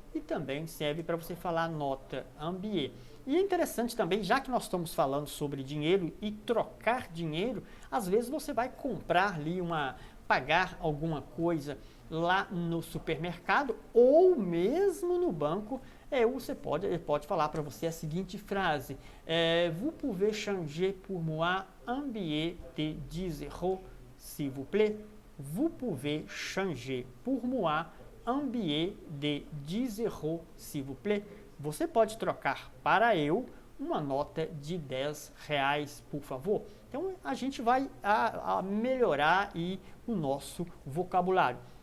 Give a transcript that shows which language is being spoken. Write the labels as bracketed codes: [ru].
[pt] e também serve para você falar nota ambié. E é interessante também, já que nós estamos falando sobre dinheiro e trocar dinheiro, às vezes você vai comprar ali pagar alguma coisa lá no supermercado ou mesmo no banco, ele pode falar para você a seguinte frase: [fr] Vous pouvez changer pour moi un billet de 10 euros, s'il vous plaît? Vous pouvez changer pour moi un billet de 10 euros, s'il vous plaît? [pt] Você pode trocar para eu uma nota de 10 reais, por favor? Então a gente vai a melhorar o nosso vocabulário.